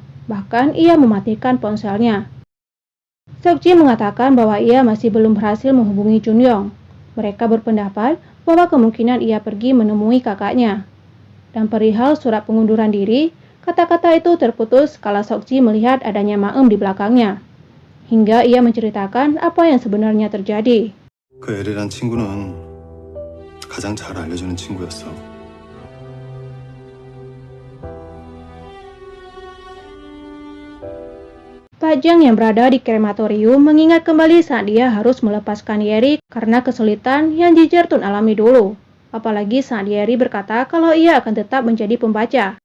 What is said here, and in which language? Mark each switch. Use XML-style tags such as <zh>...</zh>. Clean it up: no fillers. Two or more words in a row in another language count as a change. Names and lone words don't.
<id>Bahkan ia mematikan ponselnya. Sokji mengatakan bahwa ia masih belum berhasil menghubungi Junyong. Mereka berpendapat bahwa kemungkinan ia pergi menemui kakaknya. Dan perihal surat pengunduran diri, kata-kata itu terputus kala Sokji melihat adanya Maem di belakangnya. Hingga ia menceritakan apa yang sebenarnya terjadi.</id> <ko>그 엘이란 친구는 가장 잘 알려주는 친구였어.</ko> <id>Pak Jang yang berada di krematorium mengingat kembali saat dia harus melepaskan Yeri karena kesulitan yang Jinjertun alami dulu. Apalagi saat Yeri berkata kalau ia akan tetap menjadi pembaca.</id>